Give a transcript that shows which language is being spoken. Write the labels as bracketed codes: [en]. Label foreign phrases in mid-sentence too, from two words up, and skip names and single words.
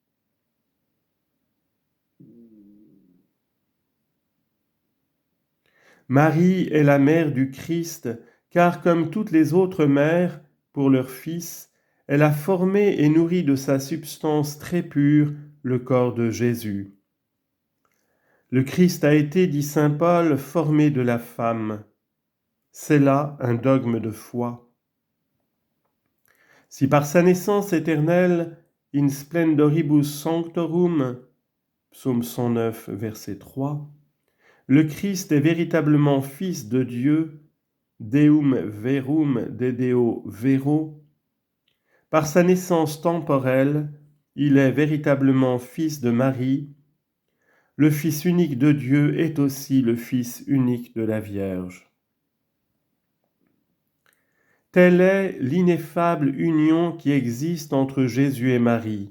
[fr] Marie est la mère du Christ, car comme toutes les autres mères, pour leur Fils, elle a formé et nourri de sa substance très pure le corps de Jésus. Le Christ a été, dit saint Paul, formé de la femme. C'est là un dogme de foi. Si par sa naissance éternelle, [la] in splendoribus sanctorum, [fr] psaume 109, verset 3, le Christ est véritablement Fils de Dieu, [la] Deum verum de Deo vero, [fr] par sa naissance temporelle, il est véritablement Fils de Marie. Le Fils unique de Dieu est aussi le Fils unique de la Vierge. Telle est l'ineffable union qui existe entre Jésus et Marie.